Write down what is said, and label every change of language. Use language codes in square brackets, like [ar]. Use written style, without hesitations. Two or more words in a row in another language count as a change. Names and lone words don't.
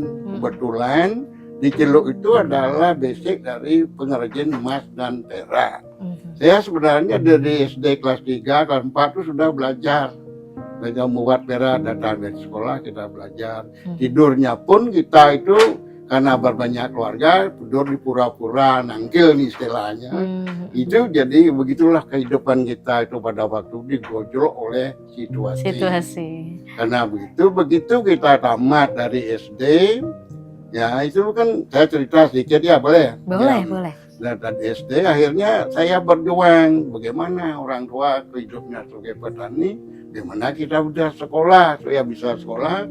[id] Kebetulan di Celuk itu adalah basic dari pengrajin emas dan perak. Saya sebenarnya dari SD kelas 3, kelas 4 itu sudah belajar membuat perak, datang dari sekolah kita belajar. Tidurnya pun kita itu karena berbanyak keluarga, tidur di pura-pura, nangkil nih istilahnya. Itu jadi begitulah kehidupan kita itu pada waktu digojlok oleh situasi. Karena begitu kita tamat dari SD, ya itu kan saya cerita sedikit ya, boleh? Boleh. Dan SD akhirnya saya berjuang bagaimana orang tua hidupnya sebagai petani, bagaimana kita udah sekolah, saya bisa sekolah.